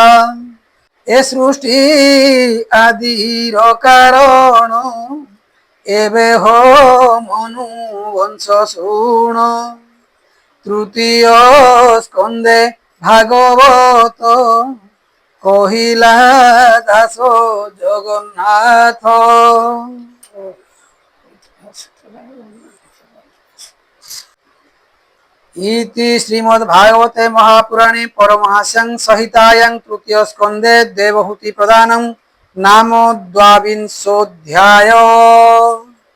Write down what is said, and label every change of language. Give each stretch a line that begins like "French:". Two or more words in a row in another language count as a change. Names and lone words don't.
Odia: ଏ ସୃଷ୍ଟି ଆଦିର କାରଣ, ଏବେ ହୋ ମନୁ ବଂଶ ଶୁଣ। ତୃତୀୟ ସ୍କନ୍ଧେ ଭାଗବତ, କହିଲା ଦାସ ଜଗନ୍ନାଥ।
Sanskrit: इति श्रीमद्भागवते महापुराणे परमहंस्यां संहितायां तृतीय स्कन्धे देवहूति प्रदानं नाम द्वाविंशोऽध्यायः।